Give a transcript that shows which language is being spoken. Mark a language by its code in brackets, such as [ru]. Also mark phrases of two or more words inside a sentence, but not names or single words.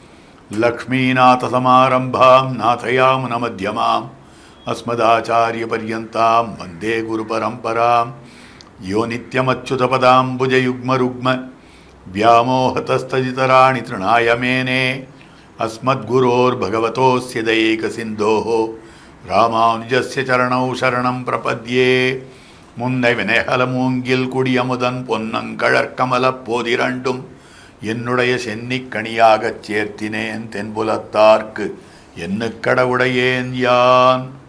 [sa] लक्ष्मीनाथसमारम्भां नाथयामुनमध्यमाम् अस्मदाचार्यपर्यन्तां वन्दे गुरुपरम्परां। यो नित्यमच्युतपदाम्बुजयुग्मरुग्म व्यामोहतस्तदितराणि तृणाय मेने अस्मद्गुरोर्भगवतोऽस्य दयैकसिन्धोः रामानुजस्य चरणौ शरणम् प्रपद्ये. [ta] முன்னை வினைகல மூங்கில் குடியமுதன் பொன்னங்கழற்கமலப் போதிரண்டும் என்னுடைய சென்னிக்கணியாகச் சேர்த்தினேன் தென்புலத்தார்க்கு என்னுக்கடவுடையேன் யான்.